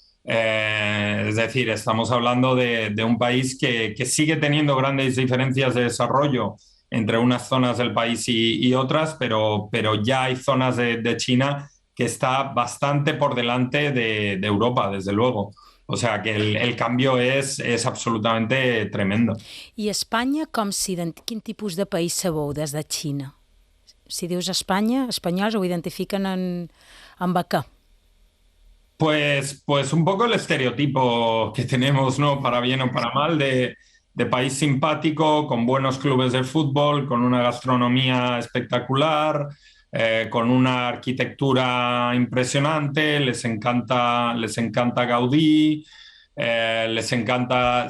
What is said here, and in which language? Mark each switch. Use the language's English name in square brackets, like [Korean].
[Spanish] Es decir, estamos hablando de un país que sigue teniendo grandes diferencias de desarrollo entre unas zonas del país y otras, pero ya hay zonas de China que está bastante por delante de Europa, desde luego. O sea que el cambio es absolutamente tremendo. [Catalan] I Espanya, quin tipus de país sabeu des de Xina? Si dius Espanya, espanyols ho identifiquen amb què? [Spanish] Pues un poco el estereotipo que tenemos, ¿no? Para bien o para mal, de país simpático, con buenos clubes de fútbol, con una gastronomía espectacular, con una arquitectura impresionante. Les encanta Gaudí, les encanta.